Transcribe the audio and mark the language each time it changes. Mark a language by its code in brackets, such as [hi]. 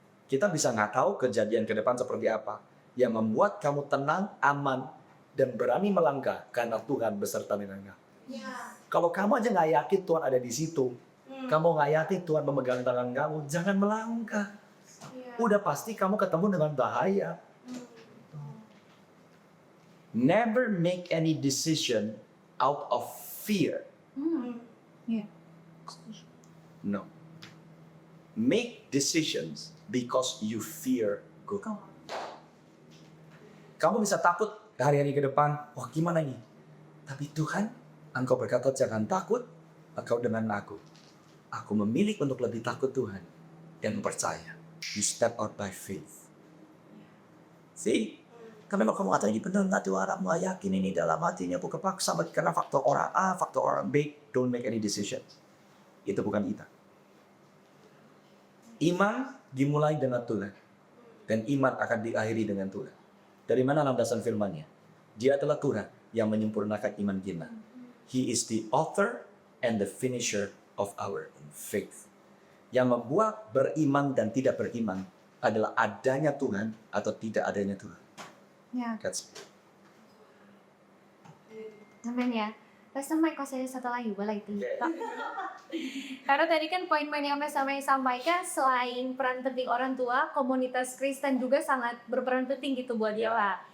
[id] Kita bisa nggak tahu kejadian ke depan seperti apa. Yang membuat kamu tenang, aman, dan berani melangkah karena Tuhan beserta dengan kamu. Kalau kamu aja nggak yakin Tuhan ada di situ, kamu nggak yakin Tuhan memegang tangan kamu, jangan melangkah. Udah pasti kamu ketemu dengan bahaya. [en] Never make any decision out of fear. No. Make decisions because you fear God. [id] Kamu bisa takut hari-hari ke depan, wah gimana ini? Tapi Tuhan, Engkau berkata jangan takut, engkau dengan aku. Aku memilih untuk lebih takut Tuhan dan percaya. [en] You step out by faith. See? [id] Kami mau kamu kata ini benar nggak tuh orang mau yakin ini dalam hatinya bukan paksa bagi karena faktor orang A, faktor orang B, [en] don't make any decision. [id] Itu bukan kita. Iman dimulai dengan Tuhan dan iman akan diakhiri dengan Tuhan. Dari mana landasan firman-Nya? Dia adalah Tuhan yang menyempurnakan iman kita. [en] He is the author and the finisher of our faith. [id] Yang membuat beriman dan tidak beriman adalah adanya Tuhan atau tidak adanya Tuhan. Ya, [en] That's [id] amin ya. Pastor Mike masih ada satu lagi, boleh itu. Karena tadi kan poin-poin yang Pastor Mike sampaikan, selain peran penting orang tua, komunitas Kristen juga sangat berperan penting gitu buat dia lah.